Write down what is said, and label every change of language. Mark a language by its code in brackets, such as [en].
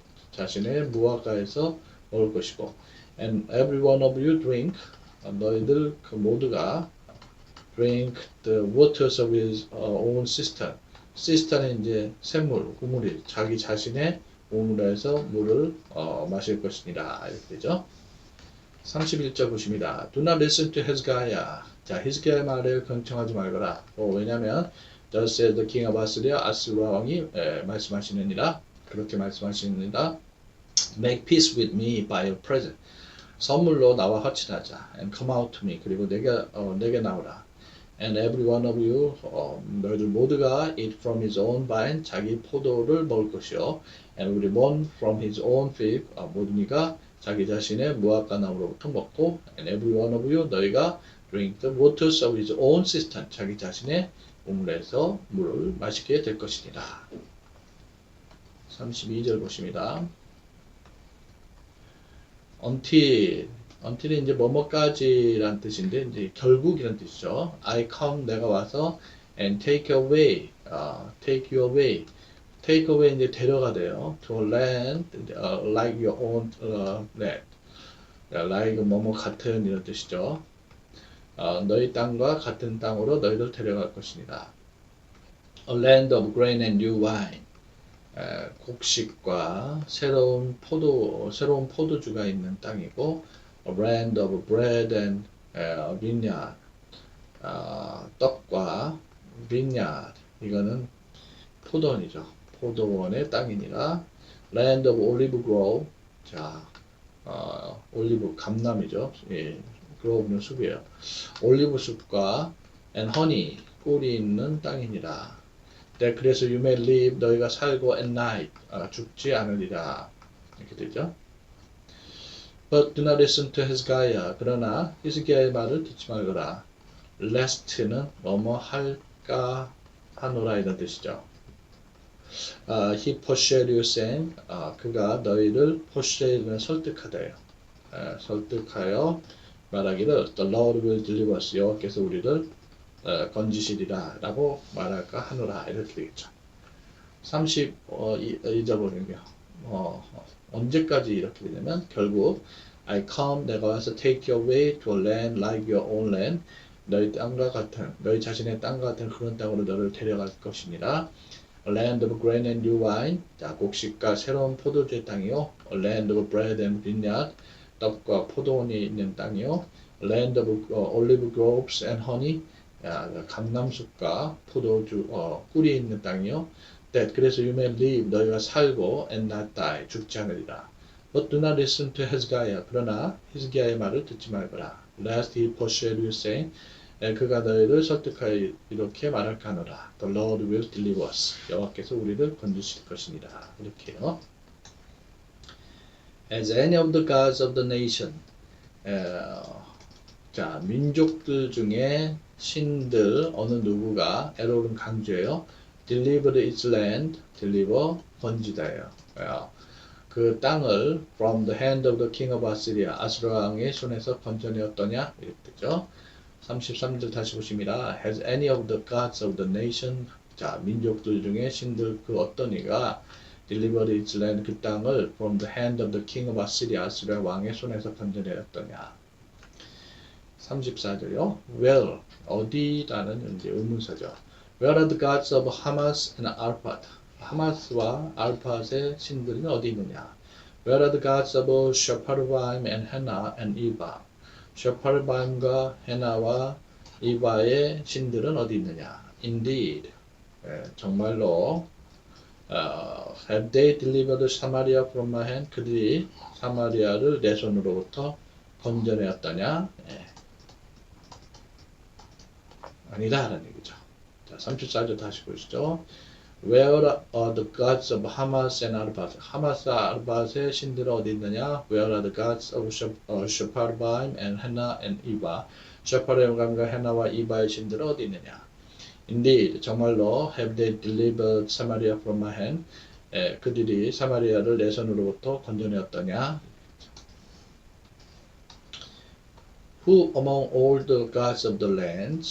[ko] 자신의 무화과에서 먹을 것이고, [en] and every one of you drink. [ko] 너희들 모두가 [en] drink the waters of his own cistern. [ko] 시스타는 이제 샘물, 우물이 자기 자신의 우물에서 물을 마실 것이니라 이렇게 되죠. 31절 보십니다. [en] Do not listen to Hezekiah. [ko] 자, 히스기야의 말을 경청하지 말거라. 왜냐하면 [en] Thus says the king of Assyria. [ko] 아스루 왕이 말씀하시느니라. 그렇게 말씀하시느니라. [en] Make peace with me by a present. [ko] 선물로 나와 화친하자. [en] And come out to me. [ko] 그리고 내게 나오라. [en] And every one of you, [ko] 너희들 모두가 [en] eat from his own vine, [ko] 자기 포도를 먹을 것이요. [en] And everyone from his own fig, [ko] 모두니가 자기 자신의 무화과 나무로부터 먹고, [en] and every one of you, [ko] 너희가 [en] drink the waters of his own cistern, [ko] 자기 자신의 우물에서 물을 마시게 될 것이니라. 32절 보십니다. until이 이제 뭐뭐까지란 뜻인데 이제 결국이란 뜻이죠. [en] I come [ko] 내가 와서 [en] and take away take you away take away [ko] 이제 데려가대요. [en] to a land like your own land like [ko] 뭐뭐 같은 이런 뜻이죠. 너희 땅과 같은 땅으로 너희를 데려갈 것입니다. [en] A land of grain and new wine [ko] 곡식과 새로운 포도주가 있는 땅이고 [en] A land of bread and vineyard 떡과 vineyard [ko] 이거는 포도원이죠. 포도원의 땅이니라. [en] Land of olive grove [ko] 자 올리브 감람이죠. 예, grove는 숲이에요. 올리브 숲과 [en] and honey [ko] 꿀이 있는 땅이니라. 그래서 [en] you may live [ko] 너희가 살고 [en] at night [ko] 죽지 않으리라 이렇게 되죠. [en] But do not listen to Hezekiah. [ko] 그러나 히스기야의 말을 듣지 말거라. Lest는 뭐뭐 할까 하노라 이런 뜻이죠. [en] He persuaded you saying [ko] 그가 너희를 [en] persuade는 설득하다요. [ko] 설득하여 말하기를 [en] The Lord will deliver us. [ko] 여호와께서 우리를 건지시리라 라고 말할까 하노라 이렇게 되겠죠. 32절 보면요. 언제까지 이렇게 되냐면 결국 [en] I come [ko] 내가 와서 [en] take you away to a land like your own land [ko] 너희 땅과 같은 너희 자신의 땅과 같은 그런 땅으로 너를 데려갈 것이니라. [en] A land of grain and new wine [ko] 자 곡식과 새로운 포도주의 땅이요. [en] A land of bread and vineyard [ko] 떡과 포도원이 있는 땅이요. [en] A land of olive groves and honey [ko] 감람숲과 포도주 꿀이 있는 땅이요. [en] That 그래서 you may live [ko] 너희가 살고 [en] and not die [ko] 죽지 않으리라. [en] But do not listen to Hezekiah. [ko] 그러나 히스기야의 말을 듣지 말거라. [en] Lest he persuade you saying [ko] 그가 너희를 설득하여 이렇게 말할까 하노라. [en] The Lord will deliver us. [ko] 여호와께서 우리를 건지실 것이니라. 이렇게요. [en] As any of the gods of the nation [ko] 자 민족들 중에 신들 어느 누구가 에로는 강조해요. [en] Delivered its land, deliver 건지다예요. 그 땅을 from the hand of the king of Assyria, [ko] 아수르 왕의 손에서 건져내었더냐 이렇게 되죠. 33절 다시 보십니다. [en] Has any of the gods of the nation [ko] 자, 민족들 중에 신들 그 어떤 이가 [en] delivered its land [ko] 그 땅을 [en] from the hand of the king of Assyria [ko] 아스리아 왕의 손에서 건져내었더냐. 34절요. Where 어디라는 이제 의문사죠. [en] Where are the gods of Hamas and Arpad? [ko] 하마스와 알팟의 신들은 어디 있느냐? [en] Where are the gods of Shepharvaim and Hena and Eva? [ko] 셰파르바임과 헤나와 이바의 신들은 어디 있느냐? [en] Indeed, [ko] 정말로 [en] have they delivered Samaria from my hand? [ko] 그들이 사마리아를 내 손으로부터 건져내었다냐? 아니다 라는 얘기죠. 자, 34절 다시 보시죠. [en] Where are the gods of Hamas and Arpad? [ko] 하마스와 아르밧의 신들은 어디 있느냐? [en] Where are the gods of Shepharvaim and Hena and Eva? [ko] 셰파르바임과 헤나와 이바의 신들은 어디 있느냐? [en] Indeed, [ko] 정말로 [en] have they delivered Samaria from my hand? [ko] 그들이 사마리아를 내 손으로부터 건져내었더냐? [en] Who among all the gods of the land?